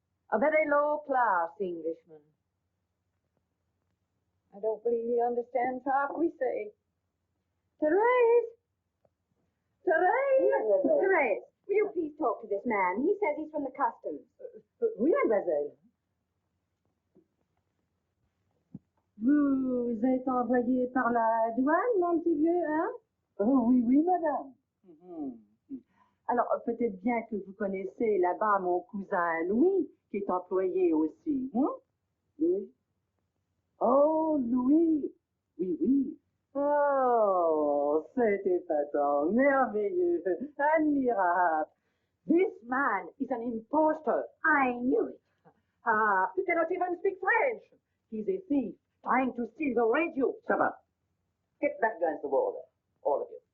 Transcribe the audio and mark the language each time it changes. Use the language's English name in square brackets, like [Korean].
[English] A very low-class Englishman. I don't believe he understands half we say. Therese! Therese! Therese, will you please talk to this man? He says he's from the customs. [French] Oui, mademoiselle. Vous êtes envoyé par la douane, mon petit vieux, hein? Oh, oui, madame. Alors, peut-être bien que vous connaissez là-bas mon cousin Louis, qui est employé aussi, hein? Louis? Oh, Louis. Oui. Oh, c'est épatant, merveilleux, admirable. [English] This man is an impostor. I knew it. He cannot even speak French. He's a thief trying to steal the radio. Shut up. Get back against the wall there, all of you.